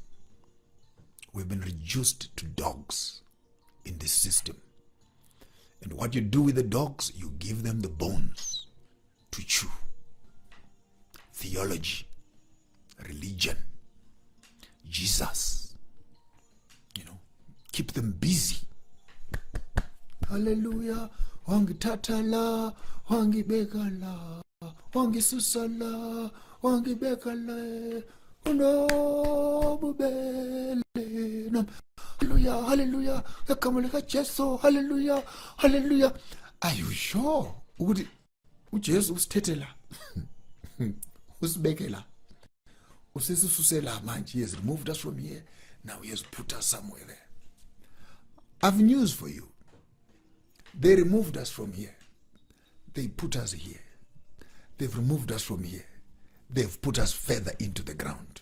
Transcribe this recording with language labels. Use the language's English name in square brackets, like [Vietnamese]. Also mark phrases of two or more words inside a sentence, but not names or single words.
[English] We've been reduced to dogs in this system. And what you do with the dogs, you give them the bones to chew. Theology, religion, Jesus, you know, keep them busy. [Zulu] Hallelujah, wangitatala, wangibekala, wangisusala, wangibekala, unobubele. Hallelujah, hallelujah, kakamulika Jesu, hallelujah, hallelujah. [English] Are you sure? [Zulu] Ujesu usithetela, usibekela. [English] He has removed us from here. Now he has put us somewhere there. I've news for you. They removed us from here. They put us here. They've removed us from here. They've put us further into the ground.